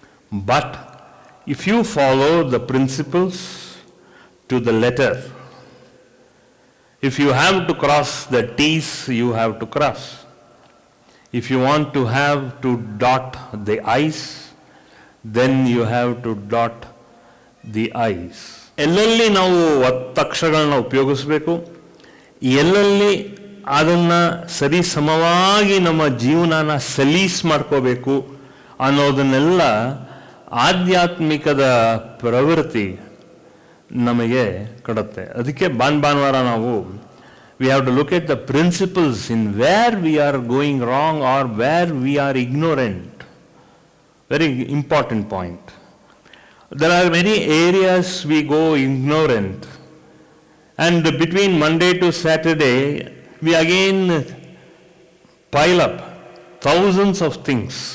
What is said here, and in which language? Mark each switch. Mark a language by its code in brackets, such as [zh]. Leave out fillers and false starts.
[en] But if you follow the principles to the letter, if you have to cross the T's, you have to cross. If you want to have to dot the I's, then you have to dot the I's. [kn] ಎಲ್ಲೆಲ್ಲಿ ನಾವು ಒತ್ತಕ್ಷರಗಳನ್ನ ಉಪಯೋಗಿಸಬೇಕು, ಎಲ್ಲೆಲ್ಲಿ ಅದನ್ನು ಸರಿ ಸಮವಾಗಿ ನಮ್ಮ ಜೀವನನ ಸಲೀಸ್ ಮಾಡ್ಕೋಬೇಕು ಅನ್ನೋದನ್ನೆಲ್ಲ ಆಧ್ಯಾತ್ಮಿಕದ ಪ್ರವೃತ್ತಿ ನಮಗೆ ಕೊಡುತ್ತೆ. ಅದಕ್ಕೆ ಭಾನುವಾರ ನಾವು [en] We have to look at the principles in where we are going wrong or where we are ignorant. Very important point. There are many areas we go ignorant, and between Monday to Saturday we again pile up thousands of things.